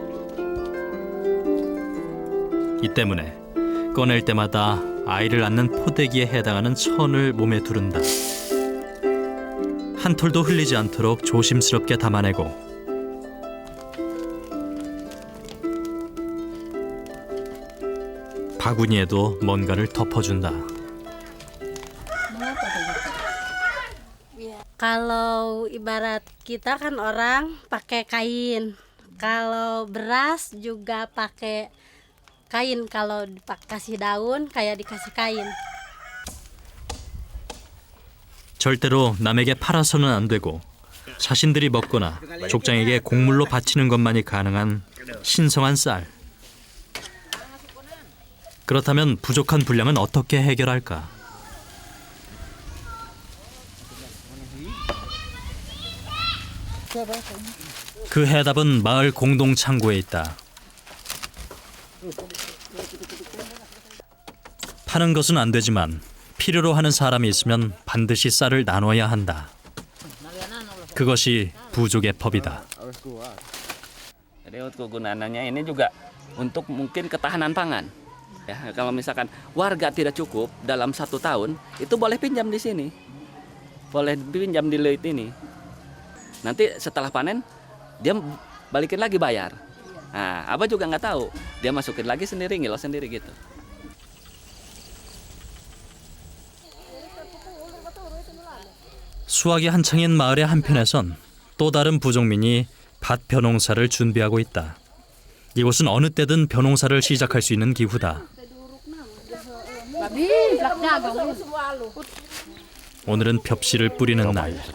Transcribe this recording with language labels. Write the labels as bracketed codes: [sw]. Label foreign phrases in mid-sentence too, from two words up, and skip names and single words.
[ko] 이 때문에 꺼낼 때마다 아이를 낳는 포대기에 해당하는 천을 몸에 두른다. 한 톨도 흘리지 않도록 조심스럽게 담아내고 바구니에도 뭔가를 덮어준다. [id] Kalau ibarat kita kan orang pakai kain, kalau beras juga pakai kain, kalau dikasih daun kayak dikasih kain. [ko] 절대로 남에게 팔아서는 안 되고 자신들이 먹거나 족장에게 곡물로 바치는 것만이 가능한 신성한 쌀. 그렇다면 부족한 분량은 어떻게 해결할까? 그 해답은 마을 공동 창고에 있다. 파는 것은 안 되지만 필요로 하는 사람이 있으면 반드시 쌀을 나눠야 한다. 그것이 부족의 법이다. [id] Jadi kegunaannya ini juga untuk mungkin ketahanan pangan. Ya, kalau misalkan warga tidak cukup dalam 1 tahun, itu boleh pinjam di sini, boleh pinjam di leit ini. Nanti setelah panen dia balikin lagi bayar. Nah, abah juga nggak tahu, dia masukin lagi sendiri, ngilos sendiri gitu. [ko] 수확이 한창인 마을의 한편에선 또 다른 부족민이 밭 벼농사를 준비하고 있다. 이곳은 어느 때든 벼농사를 시작할 수 있는 기후다. 오늘은 벽씨를 뿌리는 날.